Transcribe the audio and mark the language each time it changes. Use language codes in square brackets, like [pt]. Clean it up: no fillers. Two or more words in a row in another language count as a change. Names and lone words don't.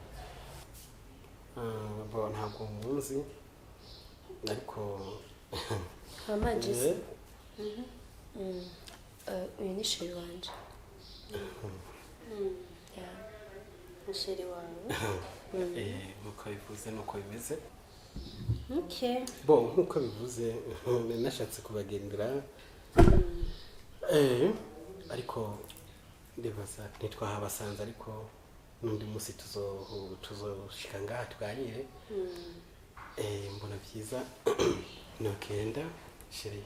[rn] Bo ntabwo muzi. Ariko amajisi uyu ni sheri wanje. Sheri wawe. Muko bivuze nuko bimeze. Okay. Bo nkuko bivuze nashatse kubagendera. Ariko ndibaza ntitwahabasanze ariko nundi musi tuzoshika ngaha twanire. Mbona byiza nokenda sheri.